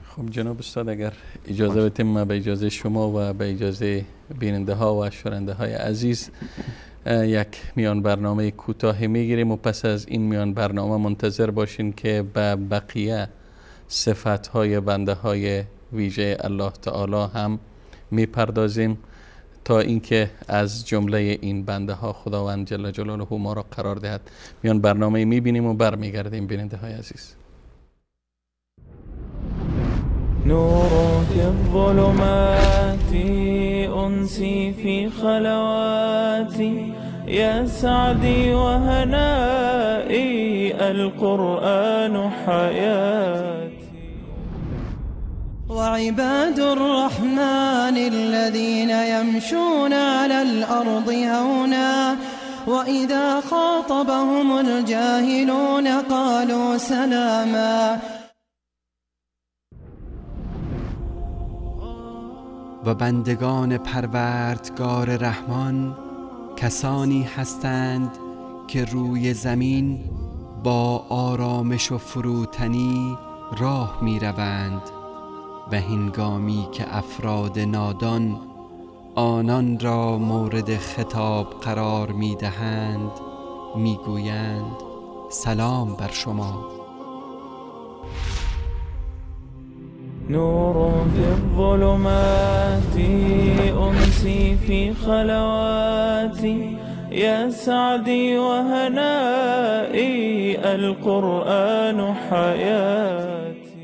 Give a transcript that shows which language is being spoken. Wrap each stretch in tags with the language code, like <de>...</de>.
<fa>خب جناب استاد اگر اجازه بدیم ما به اجازه شما و به اجازه بیننده ها و شنونده های عزیز یک میان برنامه کوتاهی میگیریم و پس از این میان برنامه منتظر باشین که به بقیه صفت های بنده های ویژه الله تعالی هم میپردازیم تا اینکه از جمله این بنده ها خداوند جل جلاله ما را قرار دهد. میان برنامه میبینیم و برمیگردیم بیننده های عزیز.</fa> <ar>نور في الظلمات أنسي في خلواتي يا سعدي وهنائي القرآن حياتي. وعباد الرحمن الذين يمشون على الأرض هونا وإذا خاطبهم الجاهلون قالوا سلاما.</ar> <fa>و بندگان پروردگار رحمان کسانی هستند که روی زمین با آرامش و فروتنی راه می روند و هنگامی که افراد نادان آنان را مورد خطاب قرار می دهند می گویند سلام بر شما.</fa> <ar>نور في الظلمات أنسي في خلواتي يا سعدي وهنائي القرآن حياتي.</ar>